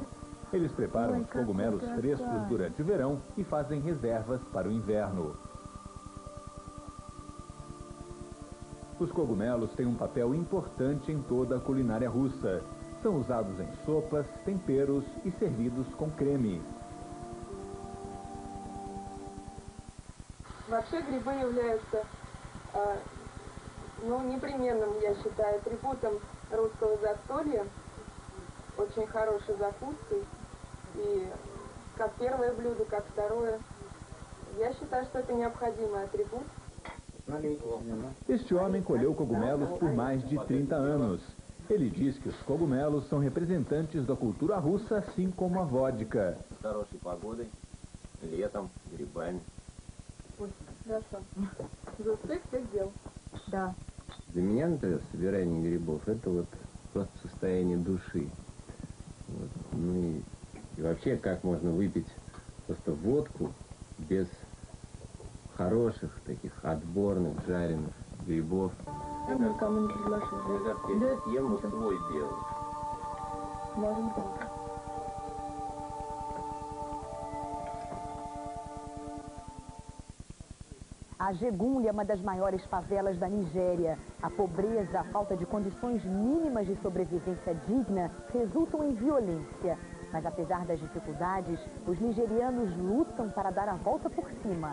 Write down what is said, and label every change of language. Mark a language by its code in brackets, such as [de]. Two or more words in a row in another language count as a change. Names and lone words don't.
[pt] Eles preparam os cogumelos frescos durante o verão e fazem reservas para o inverno. Os cogumelos têm um papel importante em toda a culinária russa. São usados em sopas, temperos e servidos com creme. [ru] Вообще грибы являются, непременным, я считаю, атрибутом русского застолья. Очень хорошей закуской. И как первое блюдо, как второе. Я считаю, что это необходимый атрибут. Este homem colheu cogumelos por mais de 30 anos. Ele diz que os cogumelos são representantes da cultura russa, assim como a vodka. Для меня, например, собирание грибов — это вот просто состояние души. Вот. Ну и вообще, как можно выпить просто водку без хороших, таких отборных, жареных грибов. Я никому не предложила. Я съем свой белый. Можем так. [pt] Ajegunle é uma das maiores favelas da Nigéria. A pobreza, a falta de condições mínimas de sobrevivência digna resultam em violência. Mas apesar das dificuldades, os nigerianos lutam para dar a volta por cima.